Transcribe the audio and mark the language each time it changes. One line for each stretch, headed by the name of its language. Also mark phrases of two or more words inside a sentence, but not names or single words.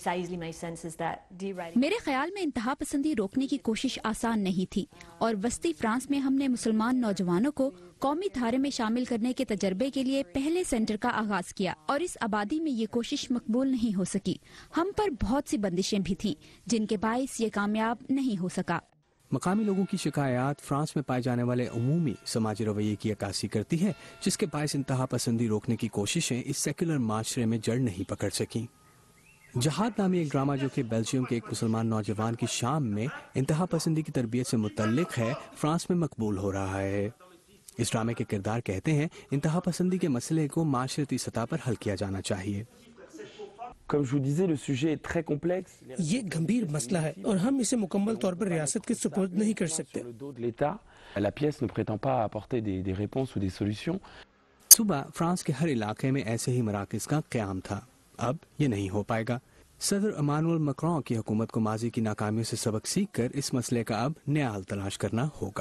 Urdu: میرے خیال میں انتہا پسندی روکنے کی کوشش آسان نہیں تھی، اور وسطی فرانس میں ہم نے مسلمان نوجوانوں کو قومی دھارے میں شامل کرنے کے تجربے کے لیے پہلے سینٹر کا آغاز کیا، اور اس آبادی میں یہ کوشش مقبول نہیں ہو سکی. ہم پر بہت سی بندشیں بھی تھیں جن کے باعث یہ کامیاب نہیں ہو سکا. مقامی لوگوں کی شکایت فرانس میں پائے جانے والے عمومی سماجی رویے کی عکاسی کرتی ہے، جس کے باعث انتہا پسندی روکنے کی کوششیں اس سیکولر معاشرے میں جڑ نہیں پکڑ سکیں. جہاد نامی ایک ڈرامہ جو کہ بیلجیم کے ایک مسلمان نوجوان کی شام میں انتہا پسندی کی تربیت سے متعلق ہے، فرانس میں مقبول ہو رہا ہے. اس ڈرامے کے کردار کہتے ہیں انتہا پسندی کے مسئلے کو معاشرتی سطح پر حل کیا جانا چاہیے.
French: Comme je vous disais, le sujet est très complexe.
Urdu: یہ گمبھیر مسئلہ ہے اور ہم اسے مکمل طور پر ریاست کے سپرد نہیں کر سکتے.
French: La pièce ne prétend pas apporter des réponses ou des solutions.
Urdu: صبح فرانس کے ہر علاقے میں ایسے ہی مراکز کا قیام تھا، اب یہ نہیں ہو پائے گا. صدر ایمانوئل میکرون کی حکومت کو ماضی کی ناکامیوں سے سبق سیکھ کر اس مسئلے کا اب نیا حل تلاش کرنا ہوگا.